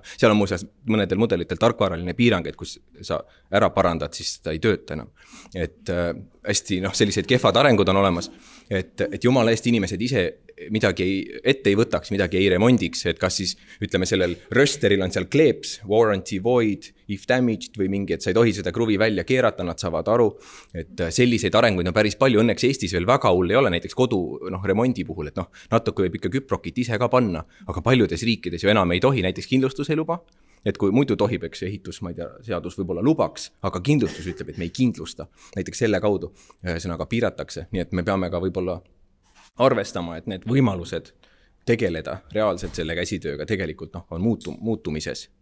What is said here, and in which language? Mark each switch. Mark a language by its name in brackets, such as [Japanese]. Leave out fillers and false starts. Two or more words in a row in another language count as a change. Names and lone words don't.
[Estonian] Seal on muuseas mõnedel mudelitel tarkvaraline piirang, et kus sa ära parandad, siis ta ei tööta enam. Et hästi sellised kehvad arengud on olemas, et jumala eest inimesed ise midagi ette ei võtaks, midagi ei remondiks, et kas siis ütleme sellel rösteril on seal kleeps, [English] warranty void, if damaged [Estonian] või mingi, et sa ei tohi seda kruvi välja keerata, nad saavad aru, et selliseid arenguid on päris palju, õnneks Eestis veel väga hull ei ole, näiteks kodu remondi puhul, et natuke võib ikka küprokit ise ka panna, aga paljudes riikides ju enam ei tohi, näiteks kindlustus ei luba, et kui muidu tohib, eks ehitus, ma ei tea, seadus võib-olla lubaks, aga kindlustus ütleb, et me ei kindlusta, näiteks selle kaudu ühesõnaga piiratakse, nii et me peame ka võib-olla arvestama, et need võimalused tegeleda reaalselt selle käsitööga tegelikult on muutumises.